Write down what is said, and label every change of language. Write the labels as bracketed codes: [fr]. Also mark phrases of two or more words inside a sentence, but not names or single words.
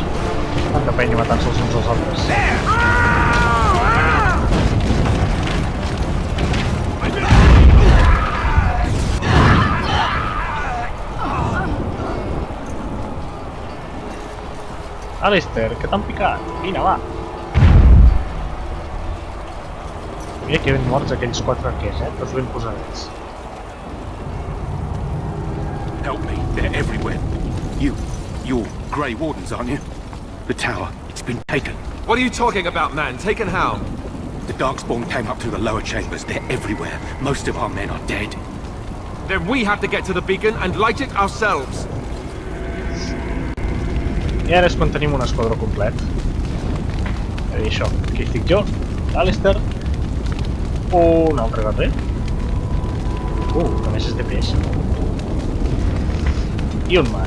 [ca] Tanta penya matant-se els uns als altres. Alistair, que t'han picat? Vine, va. Mira que ben morts aquells 4 arquers, tots ben posadets. [en] Help me, they're everywhere. You're Grey Wardens, aren't you? The tower, it's been taken. What are you talking about, man? Taken how? The Darkspawn came up through the lower chambers. They're everywhere. Most of our men are dead. Then we have to get to the beacon and light it ourselves. [ca] I ara és quan tenim un esquadró complet. És a dir, això. Aquí estic jo, Alistair, un altre guerrer. Que més és de pes. I un mag.